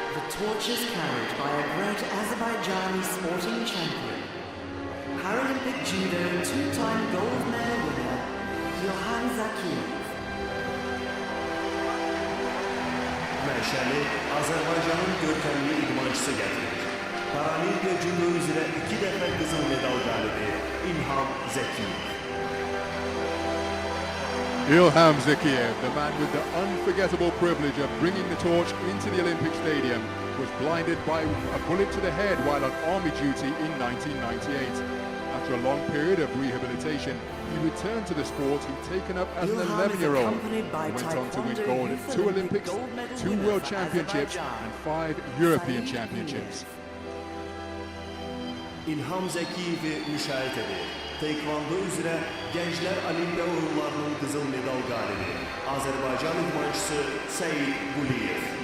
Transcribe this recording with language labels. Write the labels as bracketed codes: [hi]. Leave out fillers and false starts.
[en] Torch is carried by a great Azerbaijani sporting champion, Paralympic judo two-time gold medal winner, Ilham Zakiyev. [az] Məşəli Azərbaycanın görkəmli idmançısı gətirir. Paralimpiya judo üzrə 2 dəfə qızıl medal qalibi İlham Zakiyev. [en] Ilham Zakiyev, the man with the unforgettable privilege of bringing the torch into the Olympic Stadium, was blinded by a bullet to the head while on army duty in 1998. After a long period of rehabilitation, he returned to the sport he'd taken up as an 11-year-old. He went on to win gold at 2 Olympics, 2 World Championships and 5 European Championships. [az] İlham Zakiyev'i müşahit edir. Taekwondo üzrə Gənclər Olimpiya oyunlarının qızıl medal qalibi Azərbaycan idmançısı Seyid Quliyev.